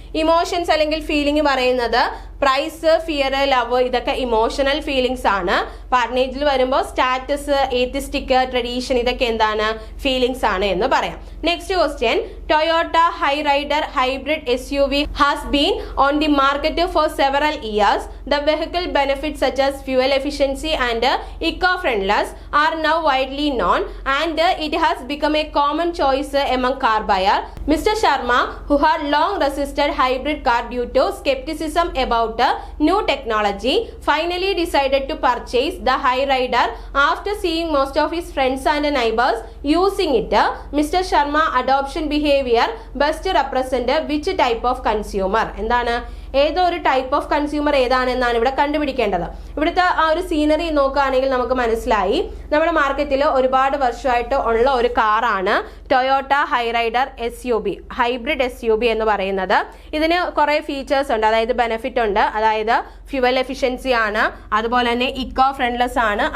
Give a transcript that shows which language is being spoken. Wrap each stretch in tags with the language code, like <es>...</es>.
<ml>Emotions അല്ലെങ്കിൽ feeling പറയുന്നത് price, fear, love, ഇതൊക്കെ ഇമോഷണൽ ഫീലിങ്സ് ആണ്. പാർട്ട്നേജിൽ വരുമ്പോൾ സ്റ്റാറ്റസ്, ഏത്തിസ്റ്റിക്, ട്രഡീഷൻ, ഇതൊക്കെ എന്താണ്, ഫീലിങ്സ് ആണ് എന്ന് പറയാം.</ml> <en>Next question, Toyota Hyryder hybrid SUV has been on the market for several years. The vehicle benefits such as fuel efficiency and eco-friendliness are now widely known and it has become a common choice among car buyer. Mr. Sharma, who had long resisted hybrid car due to skepticism about new technology, finally decided to purchase the Hyryder after seeing most of his friends and neighbors using it. Mr. Sharma adoption behavior best represent which type of consumer?</en> <ml>എന്താണ് ഏതോ ഒരു type of consumer ഏതാണെന്നാണ് ഇവിടെ കണ്ടുപിടിക്കേണ്ടത്. ഇവിടുത്തെ ആ ഒരു scenery നോക്കുകയാണെങ്കിൽ നമുക്ക് മനസ്സിലായി നമ്മുടെ മാർക്കറ്റിൽ ഒരുപാട് വർഷമായിട്ട് ഉള്ള ഒരു കാറാണ് Toyota Hyryder SUV, hybrid SUV എന്ന് പറയുന്നത്. ഇതിന് കുറേ ഫീച്ചേഴ്സ് ഉണ്ട്, അതായത് ബെനിഫിറ്റ് ഉണ്ട്, അതായത് ഫ്യൂവൽ എഫിഷ്യൻസി ആണ്, അതുപോലെ തന്നെ ഇക്കോ ഫ്രണ്ട്ലെസ് ആണ്.</ml>